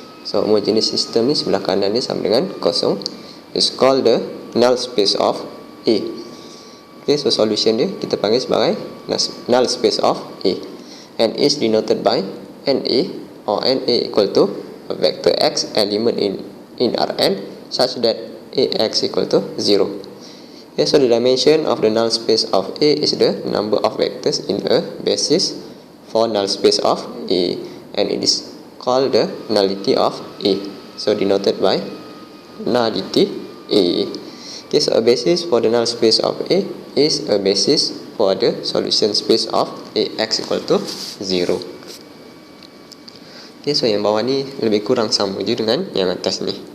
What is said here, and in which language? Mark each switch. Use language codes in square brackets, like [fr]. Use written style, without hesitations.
[ms] So homogeneous system ni sebelah kanan ni sama dengan kosong. [en] It's called the null space of A. Okay, so [ms] solution dia kita panggil sebagai [en] null space of A. And is denoted by NA or NA equal to a vector X element in Rn such that AX equal to 0. Okay, so the dimension of the null space of A is the number of vectors in a basis for null space of A, and it is called the nullity of A. So denoted by nullity A. Okay, so a basis for the null space of A is a basis for the solution space of AX equal to 0. [ms] Okay, so yang bawah ni lebih kurang sama je dengan yang atas ni.